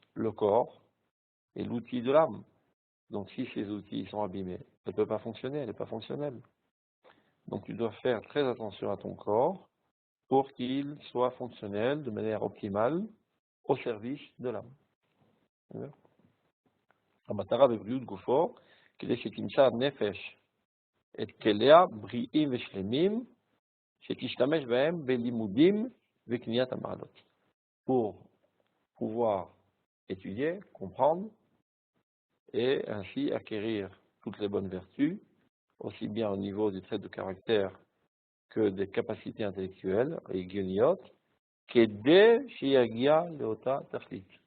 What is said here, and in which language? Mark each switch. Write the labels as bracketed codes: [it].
[fr] Le corps est l'outil de l'âme. Donc si ces outils sont abîmés, elle ne peut pas fonctionner, elle n'est pas fonctionnelle. Donc tu dois faire très attention à ton corps pour qu'il soit fonctionnel de manière optimale au service de l'âme. [he] המטרה בבריאות גופו, כדי שתמצא הנפש את כליה בריאים ושלמים, שתשתמש בהם בלימודים וקניית המעלות. [fr] Pour pouvoir étudier, comprendre, et ainsi acquérir toutes les bonnes vertus, aussi bien au niveau des traits de caractère que des capacités intellectuelles et guigniotes, qu'aider Shiagia Leota Tachlit.